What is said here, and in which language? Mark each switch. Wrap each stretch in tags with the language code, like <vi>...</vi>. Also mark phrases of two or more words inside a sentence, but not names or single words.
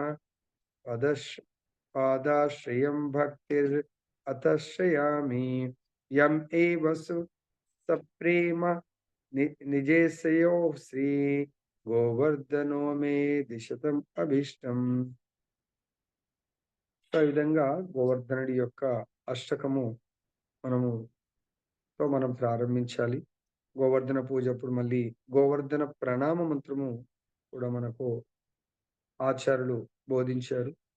<sa>पादाश्रयं भक्तिरतश्रयामि यम् एव सप्रेम निजेशयो श्री गोवर्धनो मे दिशतम् अभीष्टम्.</sa> <te>ఈ విధంగా గోవర్ధనుడి యొక్క అష్టకము మనం ప్రారంభించాలి. గోవర్ధన పూజ అప్పుడు మళ్ళీ గోవర్ధన ప్రణామ మంత్రము కూడా మనకు ఆచార్యులు బోధించారు.</te>